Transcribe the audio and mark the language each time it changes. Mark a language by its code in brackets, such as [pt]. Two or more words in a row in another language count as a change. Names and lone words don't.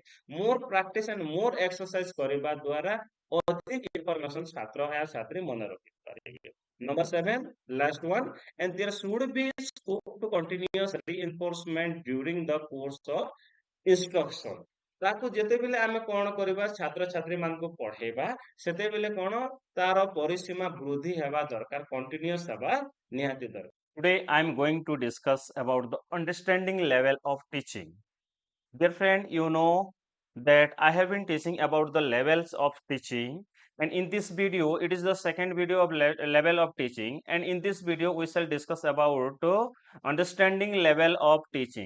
[en] More practice and more exercise [or] କରିବା ଦ୍ୱାରା ଅଧିକ information ଛାତ୍ର या ଛାତ୍ରୀ ମନେ ରଖିପାରିବେ. [en] Number 7, last one, and there should be scope to continuous reinforcement during the course of instruction. [or] ତାକୁ ଯେତେବେଳେ ଆମେ କଣ କରିବା ଛାତ୍ରଛାତ୍ରୀ ମାନଙ୍କୁ ପଢେଇବା ସେତେବେଳେ କଣ ତାର ପରିସୀମା ବୃଦ୍ଧି ହେବା ଦରକାର, କଣ୍ଟିନ୍ୟୁଅସ୍ ହେବା ନିହାତି ଦରକାର. [en] Today I am going to discuss about the understanding level of teaching. Dear friend, you know that I have been teaching about the levels of teaching, and in this video it is the second video of level of teaching, and in this video we shall discuss about understanding level of teaching.